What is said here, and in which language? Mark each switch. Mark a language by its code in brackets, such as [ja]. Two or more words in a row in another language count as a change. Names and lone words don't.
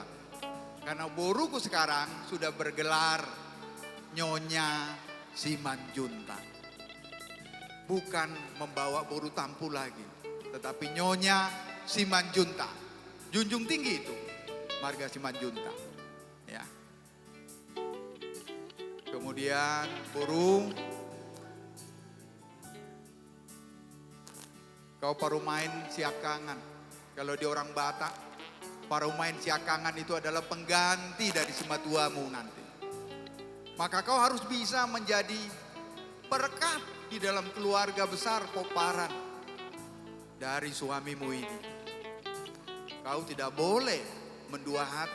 [id] Karena boruku sekarang sudah bergelar Nyonya Simanjuntak. Bukan membawa boru Tampu lagi. Tetapi Nyonya Simanjuntak. Junjung tinggi itu marga Simanjuntak. Ya. Kemudian boru, kau [bbc] parumain siakangan. [id] Kalau di orang Batak, [bbc] parumain siakangan [id] itu adalah pengganti dari simatuamu nanti. Maka kau harus bisa menjadi perekat di dalam keluarga besar Poparan dari suamimu ini. Kau tidak boleh mendua hati.